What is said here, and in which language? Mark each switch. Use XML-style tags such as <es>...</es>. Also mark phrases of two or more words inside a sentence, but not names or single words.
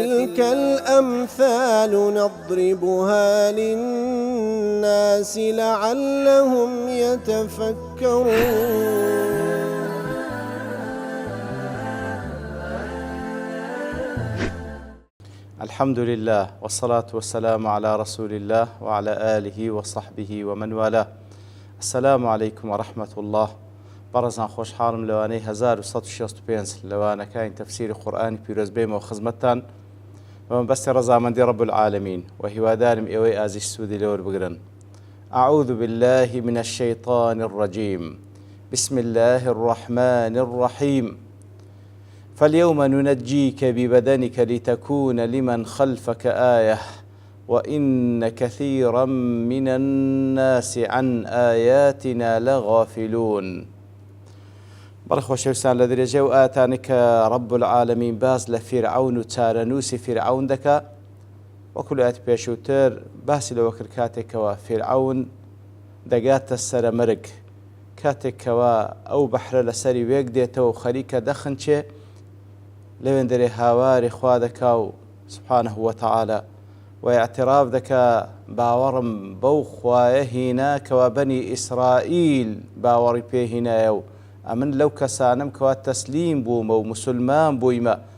<ar>وتلك الأمثال نضربها للناس لعلهم يتفكرون. الحمد لله والصلاة والسلام على رسول الله وعلى آله وصحبه ومن والاه. السلام عليكم ورحمة الله.</ar> <ckb>بەڕێزان خۆشحاڵم لەوانەی 1165 لەوانەکانی تەفسیری قورئانی پیرۆز بێمەوە خزمەتتان بەمەبەستی ڕەزامەندی</ckb> <ar>رب العالمین</ar> <ckb>و هیوادارم ئێوەی ئازیز سوودی لەوە بگرن.</ckb> <ar>أعوذ بالله من الشيطان الرجيم. بسم الله الرحمن الرحيم. فاليوم ننجيك ببدنك لتكون لمن خلفك آية وإن كثيرا من الناس عن آياتنا لغافلون.</ar> <ckb>بەڵێ خۆشەویستان لە درێژەی و ئاتانی کە</ckb> <ar>رب العالمین</ar> <ckb>باز لە فیرعون و چارەنووسی فیرعون دەکا، وەکو لە ئاەتی پێشووتر باسی لەوە کرد کاتێکەوە فیرعون دەگاتە سەرەمەرگ، کاتێکەوە ئەو بەحرە لەسەری وێک دێتەوە و خەریکە دەخنچێ لەوێندەرێ هاواری خوا دەکا و</ckb> <ar>سبحانه وتعالى</ar> <ckb>و اعتراف دەکا باوەڕم بەو خوایە هینا کەوا بەنی ئیسرائیل باوەڕی پێهینایە و ئەمن لەو کەسانم کەوا تەسلیم بوومە و مسلمان بوویمە.</ckb>